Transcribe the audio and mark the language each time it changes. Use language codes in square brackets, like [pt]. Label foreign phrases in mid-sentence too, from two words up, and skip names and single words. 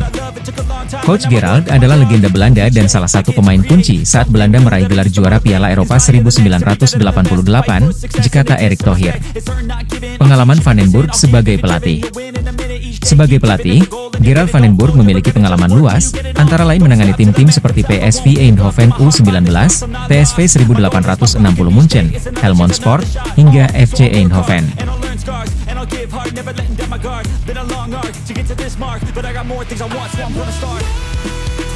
[id] Coach Gerald adalah legenda Belanda dan salah satu pemain kunci saat Belanda meraih gelar juara Piala Eropa 1988, kata Erick Thohir. Pengalaman Van den Burg sebagai pelatih. Sebagai pelatih, Gerald van den Burg memiliki pengalaman luas, antara lain menangani tim-tim seperti PSV Eindhoven U19, PSV 1860 München, Helmond Sport, hingga FC Eindhoven. [en] give hard, never letting down my guard. Been a long arc to get to this mark, but I got more things I want, so I'm gonna start.